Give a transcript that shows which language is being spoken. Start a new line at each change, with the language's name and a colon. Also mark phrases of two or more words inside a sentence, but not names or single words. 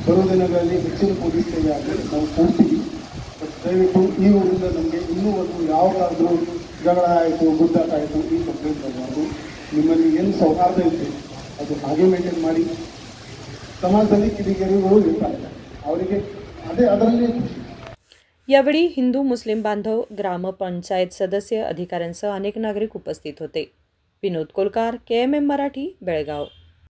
Kannada: ಬರುವ ದಿನಗಳಲ್ಲಿ ಹೆಚ್ಚಿನ ಪೊಲೀಸ್ ಸೇವೆ ಆಗಲಿ ನಾವು ಕೊಡ್ತೀವಿ. ಬಟ್ ದಯವಿಟ್ಟು ಈ ಊರಿಂದ ನಮಗೆ ಇನ್ನೂ ಒಂದು ಯಾವಾಗಾದರೂ ಜಗಳ ಆಯಿತು, ಗುದ್ದಾಟ ಆಯಿತು, ಈ ಕಂಪ್ಲೇಂಟ್ ಬರಬಾರ್ದು. ನಿಮ್ಮಲ್ಲಿ ಏನು ಸೌಹಾರ್ದ ಇದೆ ಅದು ಹಾಗೆ ಮೇಂಟೈನ್ ಮಾಡಿ. ಸಮಾಜದಲ್ಲಿ ಕಿಡಿಗೇಡಿಗಳು ಇರ್ತಾರೆ, ಅವರಿಗೆ ಅದರಲ್ಲಿ ಖುಷಿ.
Marathi: यावेळी हिंदू मुस्लिम बांधव, ग्रामपंचायत सदस्य, अधिकाऱ्यांसह अनेक नागरिक उपस्थित होते. विनोद कोलकार, KMM मराठी, बेळगाव.